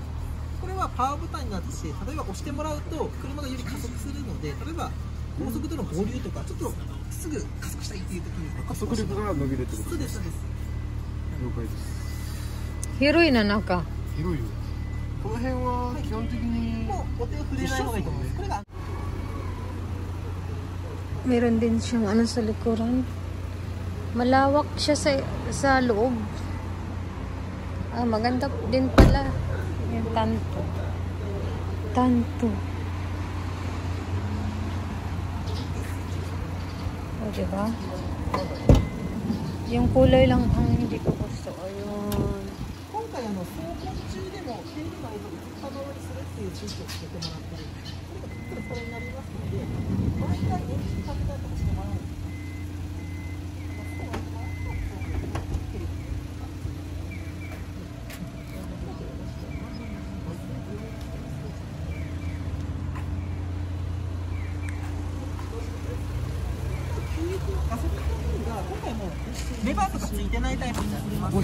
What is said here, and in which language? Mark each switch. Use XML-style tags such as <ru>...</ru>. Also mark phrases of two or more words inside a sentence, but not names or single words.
<ja>これはパワーボタンになってて、例えば押してもらうと車がより加速するので、例えば高速道路の合流とかちょっとすぐ加速したいっていう時に加速力が伸びるってことそうですそうです。了解です。 Hiroi na naka. 広いよ。この辺は基本的にもうお手を触れない方がいいと思います。これが</ja> <tl>Meron din siyang ano sa likuran. Malawak siya sa loob. Ah, maganda din pala. Yung tanto. Tanto. O, diba? Yung kulay lang ang hindi ko gusto. Ayun.</tl> <ja>今回走行中でも手入れの映像を可能にするっていう地域をつけてもらってる。それがこれになりますので、毎回エンジンかけたりとかしてもらうんです。加速の部分が今回もうレバーとかついてないタイプになってます。</ja>